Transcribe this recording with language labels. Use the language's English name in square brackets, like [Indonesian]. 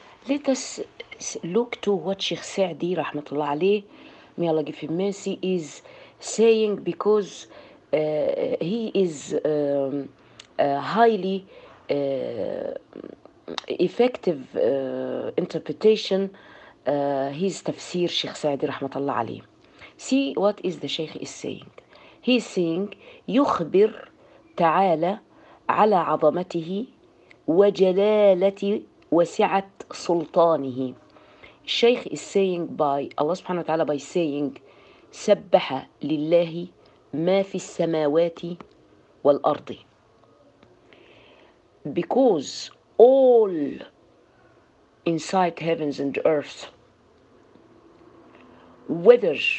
[English] Let us look to what Sheikh Sa'di, rahmatullah alayh, may Allah give him mercy, is saying, because he is highly effective interpretation, his tafsir, Sheikh Sa'di, rahmatullah alayh. See what is the Sheikh is saying. He is saying, [Arabic] يخبر تعالى على عظمته وجلالته وسعت سلطانه. [English] الشيخ is saying by Allah سبحانه وتعالى by saying [Arabic] سبح لله ما في السماوات والأرض, [English] because all inside heavens and earth, whether